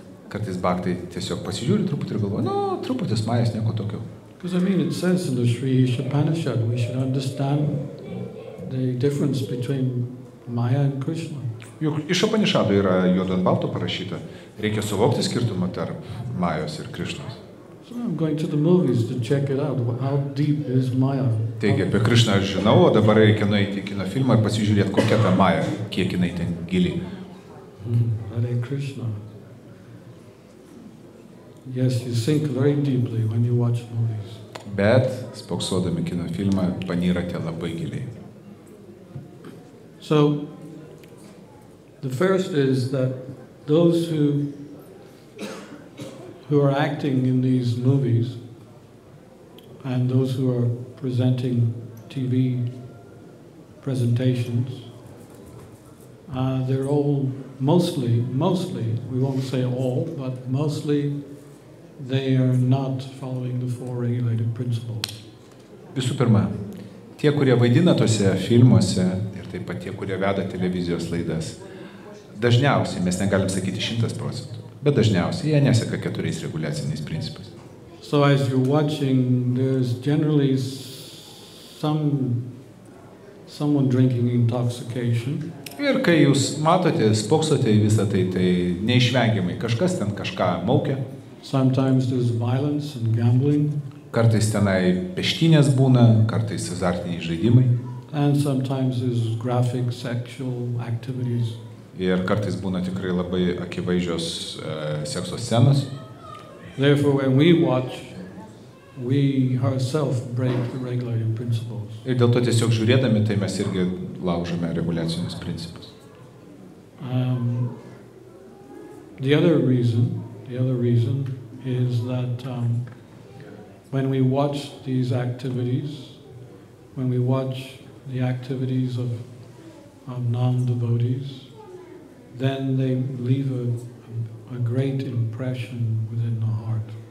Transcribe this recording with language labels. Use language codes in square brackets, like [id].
[lt] Kartais bhaktai tiesiog pasižiūri truputį ir galvoja, truputis majas, nieko tokio. [en] Because I mean, it says in the Sri Ishapanishad, we should understand the difference between Maya and Krishna. [lt] Juk iš Upanishadų yra juodo ant balto parašyta, reikia suvokti skirtumą tarp Majos ir Krišnos. [en] So I'm going to the movies to check it out. How deep is Maya? [lt] Taigi apie Krišną aš žinau, o dabar reikia nueiti į kino filmą ir pasižiūrėti, kokia ta Maja, kiek jinai ten gili. [sa] Hare Krishna. [en] Yes, you sink very deeply when you watch movies. [lt] Bet, spoksodami kino filmą, panyrate labai giliai. [en] So, the first is that those who are acting in these movies and those who are presenting TV presentations, they're all mostly, we won't say all, but mostly they are not following the four regulated principles. [lt] Visų pirma, tie, kurie vaidina tose filmuose ir taip pat tie, kurie veda televizijos laidas, dažniausiai, mes negalim sakyti 100%, bet dažniausiai jie neseka 4 reguliaciniais principais. [en] So as you're watching, there's generally someone drinking intoxication. [lt] Ir kai jūs matote, spoksote į visą tai, tai neišvengiamai kažkas ten kažką maukia. [en] Sometimes there's violence and gambling. [lt] Kartais tenai peštynės būna, kartais azartiniai žaidimai. [en] And sometimes there's graphic sexual activities. [lt] Ir kartais būna tikrai labai akivaizdžios sekso scenos. [en] Therefore, when we watch, we ourselves break the regulating principles. [lt] Ir dėl to tiesiog žiūrėdami, tai mes irgi laužome reguliacinius principus. [en] The other reason is that when we watch these activities, when we watch the activities of non-devotees, then they leave a great impression within the heart.